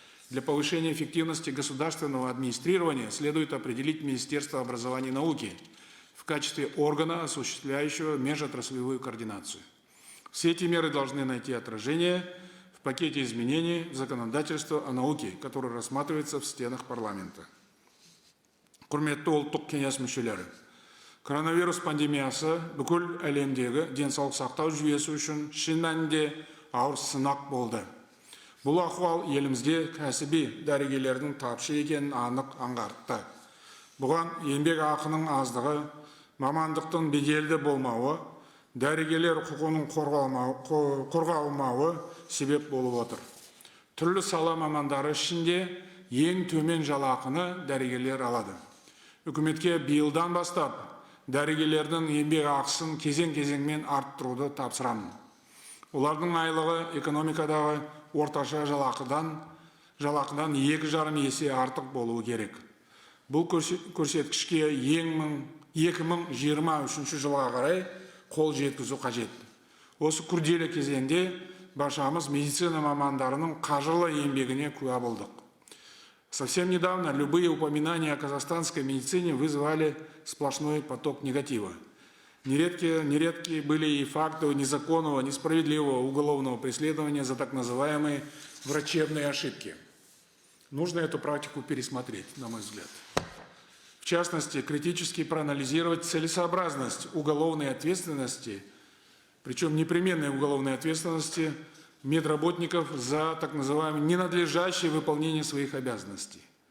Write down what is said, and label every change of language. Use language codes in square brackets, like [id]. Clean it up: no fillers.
[ru] Для повышения эффективности государственного администрирования следует определить Министерство образования и науки в качестве органа, осуществляющего межотраслевую координацию. Все эти меры должны найти отражение в пакете изменений в законодательство о науке, который рассматривается в стенах парламента. [kk] Құрметті ұлттық кеңес мүшелері, коронавирус пандемиясы бүкіл әлемдегі денсаулық сақтау жүйесі үшін шын мәнінде ауыр сынақ болды. Бұл ахуал елімізде кәсіби дәрігерлердің тапшы екенін анық аңғартты. Бұған еңбек ақының аздығы, мамандықтың беделді болмауы, дәрігерлер құқығының қорғалмауы себеп болып отыр. Түрлі сала мамандары ішінде ең төмен жалақыны дәрігерлер алады. Үкіметке биылдан бастап дәрігерлердің еңбек ақысын кезең-кезеңмен арттыруды тапсырамын. Олардың айлығы экономикадағы орташа жалақыдан 2,5 есе артық болуы керек. Бұл көрсеткішке 2023 жылға қарай қол жеткізу қажет. Осы күрделі кезеңде баршамыз медицина мамандарының қажырлы еңбегіне куә болдық. [ru] Совсем недавно любые упоминания о казахстанской медицине вызывали сплошной поток негатива. Нередки были и факты незаконного, несправедливого уголовного преследования за так называемые врачебные ошибки. Нужно эту практику пересмотреть, на мой взгляд. В частности, критически проанализировать целесообразность уголовной ответственности, причем непременной уголовной ответственности медработников за так называемое ненадлежащее выполнение своих обязанностей.